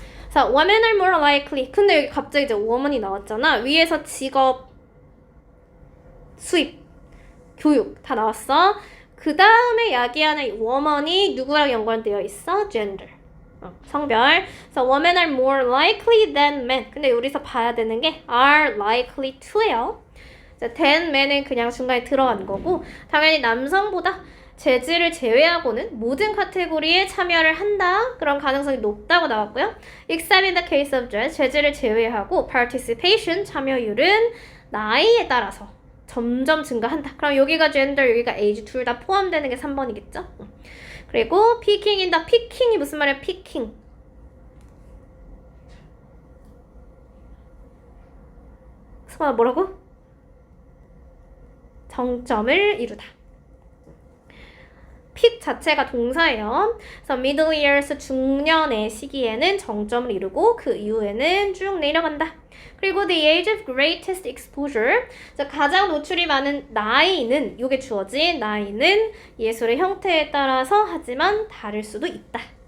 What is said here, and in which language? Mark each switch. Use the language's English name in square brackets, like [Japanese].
[English] 자, women are more likely. [Korean] 근데 여기 갑자기 이제 woman이 나왔잖아. 위에서 직업, 수입, 교육 다 나왔어. 그 다음에 야기하는 woman이 누구랑 연관되어 있어? [English] gender. 성별. 그래서 women are more likely than men. [Korean] 근데 여기서 봐야 되는 게 are likely to예요. than men은 그냥 중간에 들어간 거고 당연히 남성보다 재즈를 제외하고는 모든 카테고리에 참여를 한다. 그런 가능성이 높다고 나왔고요. [English] Except in the case of jazz, [Korean] 재즈를 제외하고 participation, 참여율은 나이에 따라서 점점 증가한다. 그럼 여기가 gender, 여기가 age 둘 다 포함되는 게 3번이겠죠? 그리고 picking in the picking이 무슨 말이야? [English] picking. [Korean] 수아 뭐라고? 정점을 이루다. 픽 자체가 동사예요. 그래서 middle years 중년의 시기에는 정점을 이루고 그 이후에는 쭉 내려간다. [English] 그리고 the age of greatest exposure. [Korean] 가장 노출이 많은 나이는 이게 주어진 나이는 예술의 형태에 따라서 하지만 다를 수도 있다.